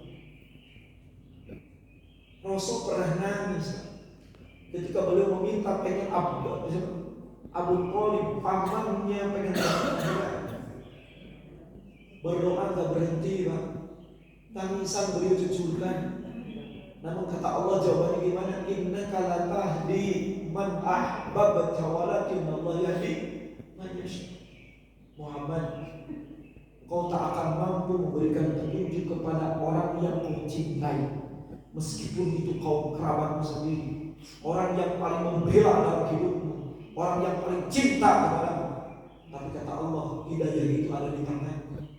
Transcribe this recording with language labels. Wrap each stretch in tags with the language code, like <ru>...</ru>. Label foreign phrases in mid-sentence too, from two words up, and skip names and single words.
<id>Rasul pernah nangis ketika beliau meminta pengen Abu Thalib pamannya pengen berdoa gak berhenti, Pak. Tangisan beliau cucurkan. Namun kata Allah jawabannya gimana?</id> <ar>إنك لا تهدي من أحببت ولكن الله يهدي من يشاء.</ar> <id>Muhammad, kau tak akan mampu memberikan petunjuk kepada orang yang kau cintai, meskipun itu kaum kerabatmu sendiri, orang yang paling membela dalam hidupmu, orang yang paling cinta kepadamu. Tapi kata Allah, hidayah itu ada di tanganmu.</id>